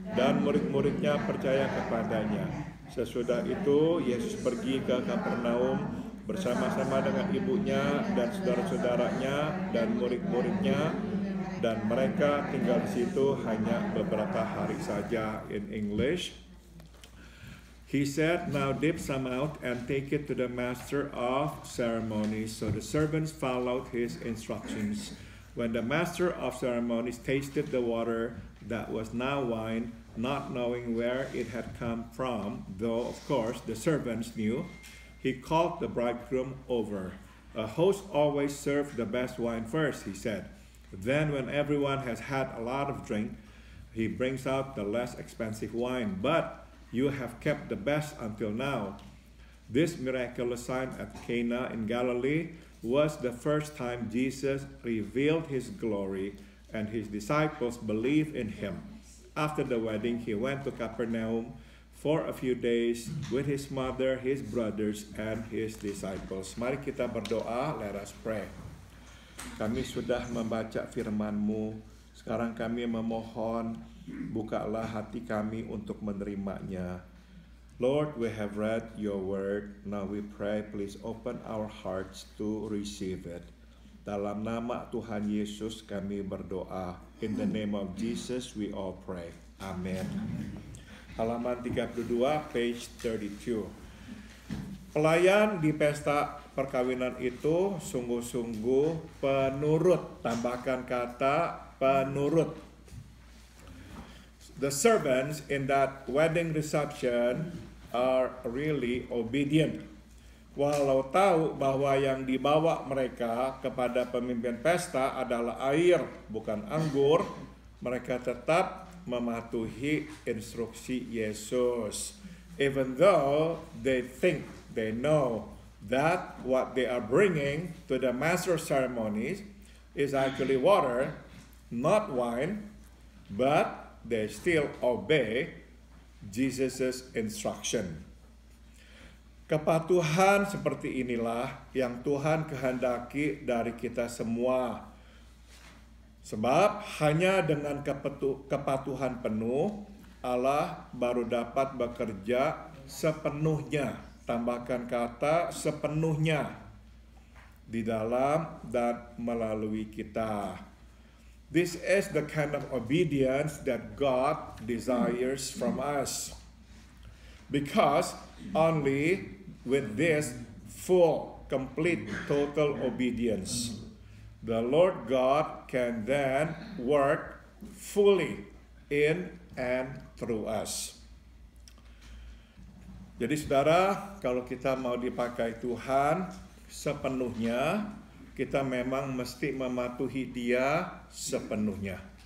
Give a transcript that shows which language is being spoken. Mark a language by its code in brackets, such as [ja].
[id] Dan murid-muridnya percaya kepadanya. Sesudah itu Yesus pergi ke Kapernaum bersama-sama dengan ibunya dan saudara-saudaranya dan murid-muridnya, dan mereka tinggal di situ hanya beberapa hari saja. [en] In English, he said, "Now dip some out and take it to the master of ceremonies." So the servants followed his instructions. When the master of ceremonies tasted the water that was now wine, not knowing where it had come from, though of course the servants knew, he called the bridegroom over. A host always serves the best wine first, he said. Then when everyone has had a lot of drink, he brings out the less expensive wine. But you have kept the best until now. This miraculous sign at Cana in Galilee was the first time Jesus revealed his glory, and his disciples believed in him. After the wedding, he went to Capernaum for a few days with his mother, his brothers, and his disciples. [id] Mari kita berdoa, [en] let us pray. [id] Kami sudah membaca firman-Mu, sekarang kami memohon, bukalah hati kami untuk menerimanya. [en] Lord, we have read your word. Now we pray, please open our hearts to receive it. [id] Dalam nama Tuhan Yesus kami berdoa. [en] In the name of Jesus we all pray. [id] Amen. Halaman 32, [en] page 32. [id] Pelayan di pesta perkawinan itu sungguh-sungguh penurut. Tambahkan kata penurut. [en] The servants in that wedding reception are really obedient. [id] Walau tahu bahwa yang dibawa mereka kepada pemimpin pesta adalah air, bukan anggur, mereka tetap mematuhi instruksi Yesus. [en] Even though they think they know that what they are bringing to the master ceremonies is actually water, not wine, but they still obey Jesus' instruction. [id] Kepatuhan seperti inilah yang Tuhan kehendaki dari kita semua. Sebab hanya dengan kepatuhan penuh, Allah baru dapat bekerja sepenuhnya, tambahkan kata sepenuhnya, di dalam dan melalui kita. [en] This is the kind of obedience that God desires from us. Because only with this full, complete, total obedience, the Lord God can then work fully in and through us. [id] Jadi saudara, kalau kita mau dipakai Tuhan sepenuhnya, kita memang mesti mematuhi Dia sepenuhnya.